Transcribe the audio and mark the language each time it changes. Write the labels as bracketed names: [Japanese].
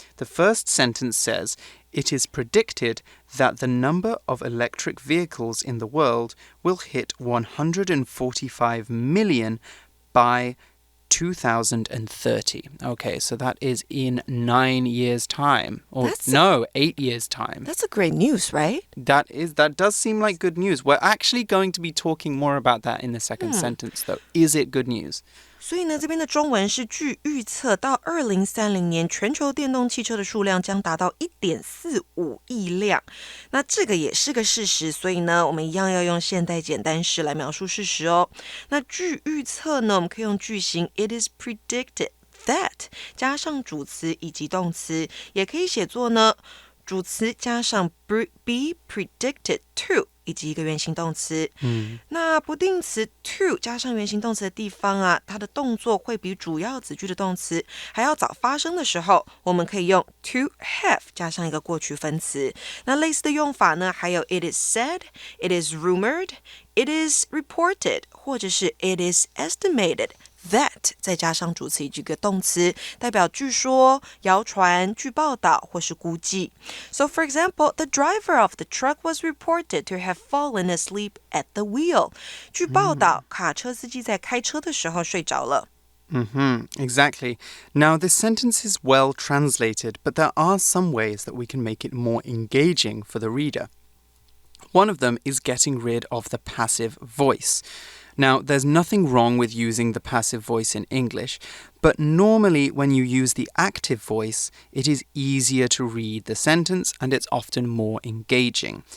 [English] The first sentence says, it is predicted that the number of electric vehicles in the world will hit 145 million by 2030. Okay, so that is in 9 years' time. Or 8 years' time. That's a great news, right? That does seem like good news. We're actually going to be talking more about that in the second sentence, though. Is it good news? [Chinese] 所以呢，这边的中文是据预测，到2030年，全球电动汽车的数量将达到1.45亿辆。那这个也是个事实，所以呢，我们一样要用现代简单式来描述事实哦。那据预测呢，我们可以用句型 It is predicted that 加上主词以及动词，也可以写作呢，主词加上 be predicted to。以及一个原形动词。那不定词 to 加上原形动词的地方啊，它的动作会比主要子句的动词还要早发生的时候，我们可以用 to have 加上一个过去分词。那类似的用法呢，还有 it is said, it is rumored, it is reported, 或者是 it is estimated.That 再加上主词以及一个动词，代表据说、谣传、据报道或是估计。 [English] So for example, the driver of the truck was reported to have fallen asleep at the wheel. [Chinese] 据报道，卡车司机在开车的时候睡着了。 [English] Exactly. Now, this sentence is well translated, but there are some ways that we can make it more engaging for the reader. One of them is getting rid of the passive voice.Now, there's nothing wrong with using the passive voice in English, but normally when you use the active voice, it is easier to read the sentence and it's often more engaging.